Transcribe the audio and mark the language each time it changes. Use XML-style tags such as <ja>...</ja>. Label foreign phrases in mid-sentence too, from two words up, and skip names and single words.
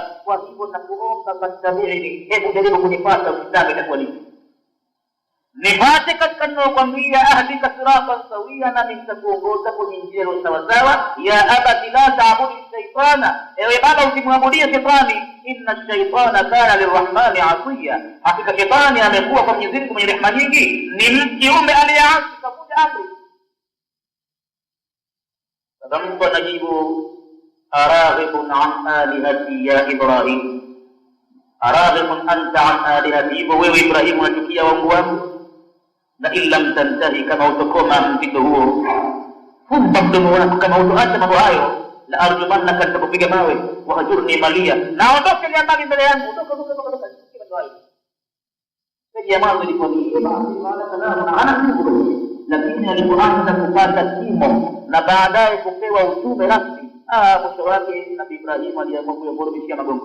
<sw>Kwa hivyo nakuomba fastabi'ini, hebu jaribu kunifuata, usitake itakuwa nini, nipate katika ninayokwambia,</sw> <ar>أهدك صراطا سويا,</ar> <sw>na nitakuongoza kwenye njia sawa sawa.</sw> <ar>يا أبت لا تعبد الشيطان,</ar> <sw>ewe baba usimwabudie shetani,</sw> <ar>إن الشيطان كان للرحمن عصيا,</ar> <sw>hakika shetani amekuwa kwa Mwenyezi Mungu mwenye rehema nyingi, ni kiumbe aliyeasi kuvunja amri. Sasa mtu anajibu,</sw> <ar>أراغب عن آلهتي يا إبراهيم أراغب أنت عن آلهتي,</ar> <sw>wewe Ibrahim unachukia wangu wangu,</sw> <ar>لئن لم تنته,</ar> <sw>kama utokoma mpito huo, fumba mdomo wako, kama utoacha mambo hayo,</sw> <ar>لأرجمنك,</ar> <sw>nitakupiga mawe,</sw> <ar>واهجرني مليا,</ar> <sw>na ondoke ni mbali mbele yangu, ondoka. Sasa ya mwanzo ilikuwa ni maana sana ana nguvu, lakini alipoanza kupata kimo na baadaye kupewa utume rasmi, mwisho wake Nabii Ibrahim aliamua kuyaboromishia magongo.</sw>